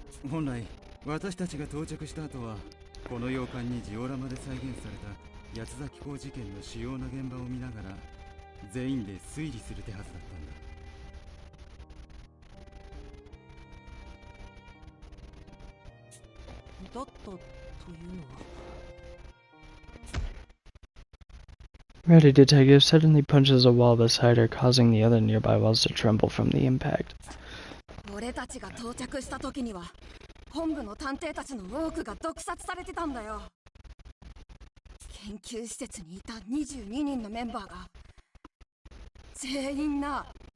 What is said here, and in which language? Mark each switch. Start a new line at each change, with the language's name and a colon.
Japanese: 本来私たちが到着した後は、この洋館にジオラマで再現された八つ崎港事件の主要な現場を見ながら全員で推理する手はずだったんだ。だったというのは。
English: Ready detective suddenly punches a wall beside her, causing the other nearby walls to tremble from the impact.
Japanese: 俺たちが到着した時には本部の探偵たちの多くが毒殺されてたんだよ。研究施設にいた22人のメンバーが全員な。